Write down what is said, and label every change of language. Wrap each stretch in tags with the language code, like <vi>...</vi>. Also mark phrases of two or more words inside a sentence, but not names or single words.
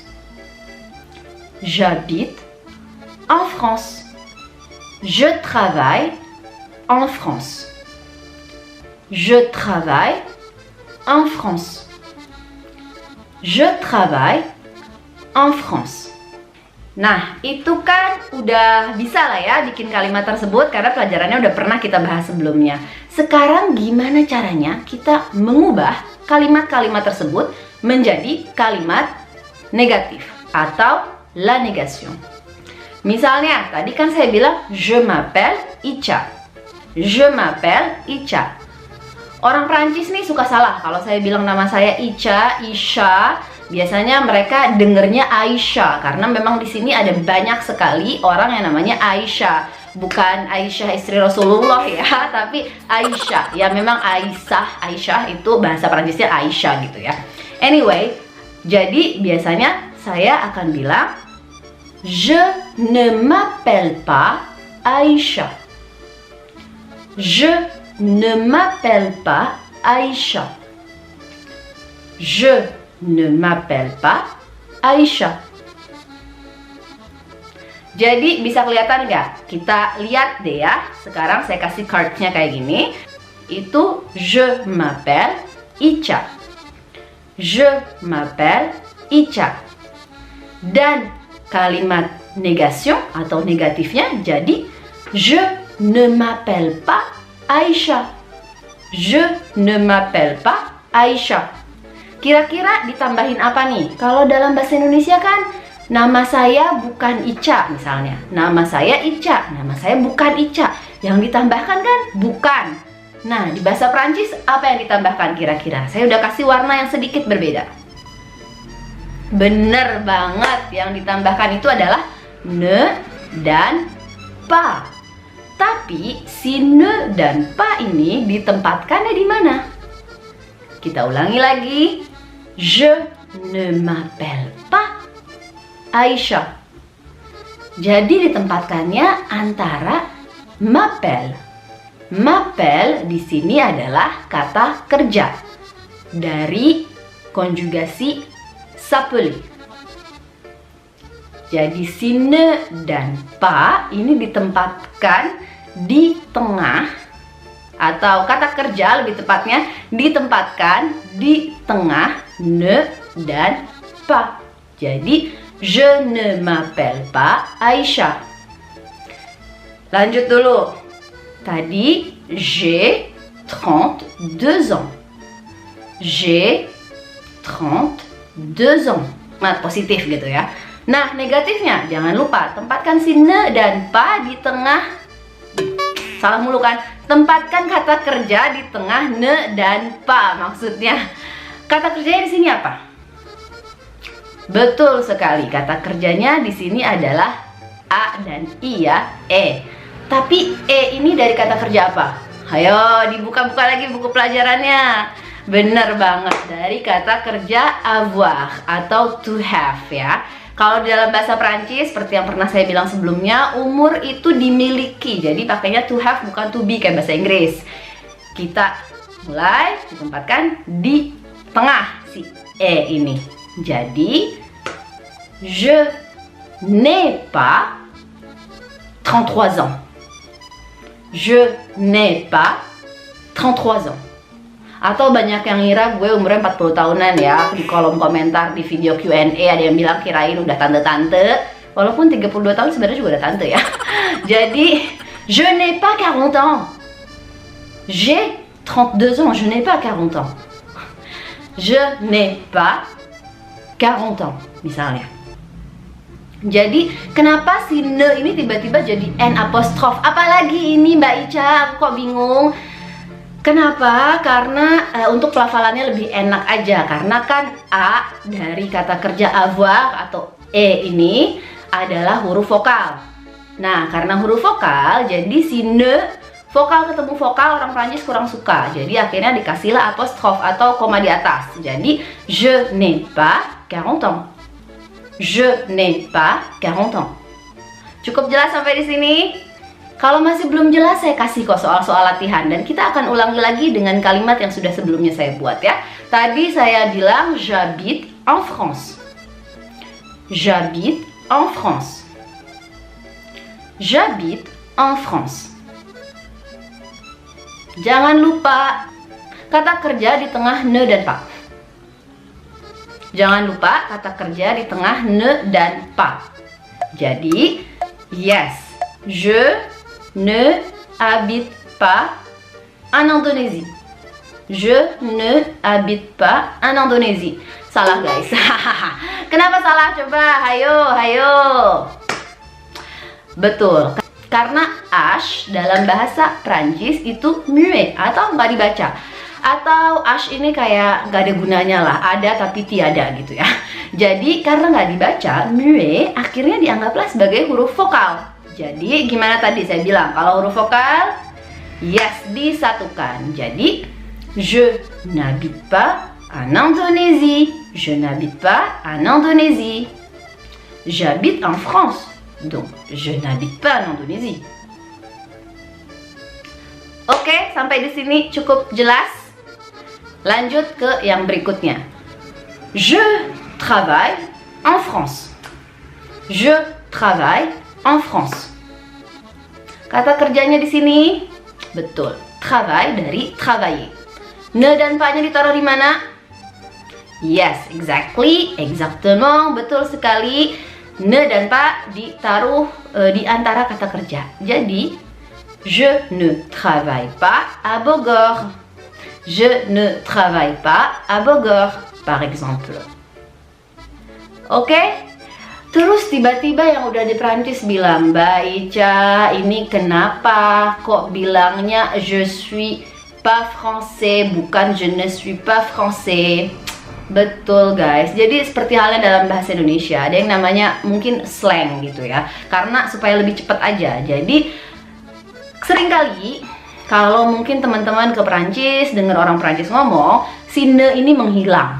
<fr>J'habite en France. Je travaille en France. Je travaille en France. Je travaille en France.</fr> <id>Nah, itu kan udah bisa lah ya bikin kalimat tersebut karena pelajarannya udah pernah kita bahas sebelumnya. Sekarang gimana caranya kita mengubah kalimat-kalimat tersebut menjadi kalimat negatif atau</id> <fr>la négation.</fr> <id>Misalnya, tadi kan saya bilang</id> <fr>je m'appelle Ica. Je m'appelle Ica.</fr> <id>Orang Prancis nih suka salah kalau saya bilang nama saya Ica, Isha. Biasanya mereka dengernya Aisyah karena memang di sini ada banyak sekali orang yang namanya Aisyah. Bukan Aisyah istri Rasulullah ya, tapi Aisyah. Ya memang Aisyah itu bahasa Prancisnya Aisyah gitu ya. Anyway, jadi biasanya saya akan bilang</id> <fr>je ne m'appelle pas Aisyah. Je ne m'appelle pas Aisyah. Je ne m'appelle pas Aisyah.</fr> <id>Jadi bisa kelihatan nggak? Kita lihat deh ya. Sekarang saya kasih cardnya kayak gini. Itu</id> <fr>je m'appelle Ica. Je m'appelle Ica.</fr> <id>Dan kalimat negation atau negatifnya jadi</id> <fr>je ne m'appelle pas Aisyah. Je ne m'appelle pas Aisyah.</fr> <id>Kira-kira ditambahin apa nih? Kalau dalam bahasa Indonesia kan nama saya bukan Ica misalnya. Nama saya Ica, nama saya bukan Ica. Yang ditambahkan kan bukan. Nah, di bahasa Prancis apa yang ditambahkan kira-kira? Saya udah kasih warna yang sedikit berbeda. Bener banget, yang ditambahkan itu adalah ne dan pas. Tapi si ne dan pas ini ditempatkannya di mana? Kita ulangi lagi.</id> <fr>Je ne m'appelle pas Aisyah.</fr> <id>Jadi ditempatkannya antara m'appelle. M'appelle di sini adalah kata kerja dari konjugasi s'appeler. Jadi si ne dan pas ini ditempatkan di tengah, atau kata kerja lebih tepatnya ditempatkan di tengah ne dan pas.</id> <fr>Jadi je ne m'appelle pas Aisyah.</fr> <id>Lanjut dulu. Tadi</id> <fr>j'ai 32 ans. J'ai 32 ans.</fr> <id>Nah, positif gitu ya. Nah, negatifnya jangan lupa tempatkan si ne dan pas di tengah. Salah mulu kan? Tempatkan kata kerja di tengah ne dan pas. Maksudnya Kata kerjanya di sini apa? Betul sekali, kata kerjanya di sini adalah A dan I ya, E. Tapi E ini dari kata kerja apa? Ayo dibuka-buka lagi buku pelajarannya. Bener banget, dari kata kerja avoir atau</id> <en>to have</en> <id>ya. Kalau di dalam bahasa Prancis, seperti yang pernah saya bilang sebelumnya, umur itu dimiliki. Jadi pakainya</id> <en>to have</en> <id>bukan</id> <en>to be</en> <id>kayak bahasa Inggris. Kita mulai ditempatkan di tengah si E ini. Jadi,</id> <fr>je n'ai pas 33 ans. Je n'ai pas 33 ans.</fr> <id>Atau banyak yang ngira gue umurnya 40 tahunan ya. Di kolom komentar di video Q&A ada yang bilang kirain udah tante-tante. Walaupun 32 tahun sebenarnya juga udah tante ya. Jadi,</id> <fr>je n'ai pas 40 ans. J'ai 32 ans, je n'ai pas 40 ans. Je n'ai pas 40 ans,</fr> <id>misalnya. Jadi, kenapa si ne ini tiba-tiba jadi n apostrof? Apalagi ini Mbak Ica, aku kok bingung. Kenapa? Karena untuk pelafalannya lebih enak aja. Karena kan A dari kata kerja avoir atau E ini adalah huruf vokal. Nah, karena huruf vokal, jadi si ne, vokal ketemu vokal orang Prancis kurang suka. Jadi akhirnya dikasihlah apostrof atau koma di atas. Jadi,</id> <fr>je n'ai pas 40 ans. Je n'ai pas 40 ans.</fr> <id>Cukup jelas sampai di sini? Kalau masih belum jelas, saya kasih kok soal-soal latihan. Dan kita akan ulangi lagi dengan kalimat yang sudah sebelumnya saya buat ya. Tadi saya bilang,</id> <fr>j'habite en France. J'habite en France. J'habite en France.</fr> <id>Jangan lupa kata kerja di tengah ne dan pa. Jangan lupa kata kerja di tengah ne dan pa. Jadi, yes,</id> <fr>je ne habite pas en Indonésie. Je ne habite pas en Indonésie.</fr> <id>Salah guys. Kenapa salah? Coba, hayo. Betul. Karena H dalam bahasa Prancis itu muet atau nggak dibaca. Atau H ini kayak nggak ada gunanya lah, ada tapi tiada gitu ya. Jadi karena nggak dibaca, muet akhirnya dianggaplah sebagai huruf vokal. Jadi gimana tadi saya bilang, kalau huruf vokal, yes, disatukan. Jadi,</id> <fr>je n'habite pas en Indonésie. Je n'habite pas en Indonésie. J'habite en France. Donc, je n'habite pas en Indonésie.</fr> <id>Oke, sampai di sini cukup jelas. Lanjut ke yang berikutnya.</id> <fr>Je travaille en France. Je travaille en France.</fr> <id>Kata kerjanya di sini, betul,</id> <fr>travail dari travailler.</fr> <id>Ne dan pa-nya ditaruh di mana? Yes, exactement, betul sekali. Ne dan pa ditaruh di antara kata kerja. Jadi,</id> <fr>je ne travaille pas à Bogor. Je ne travaille pas à Bogor, par exemple.</fr> <id>Oke? Terus tiba-tiba yang udah di Prancis bilang, Mbak Ica, ini kenapa kok bilangnya</id> <fr>je suis pas français,</fr> <id>bukan</id> <fr>je ne suis pas français?</fr> <id>Betul guys, jadi seperti halnya dalam bahasa Indonesia, ada yang namanya mungkin slang gitu ya. Karena supaya lebih cepat aja. Jadi seringkali kalau mungkin teman-teman ke Prancis dengar orang Prancis ngomong, si ne ini menghilang.</id>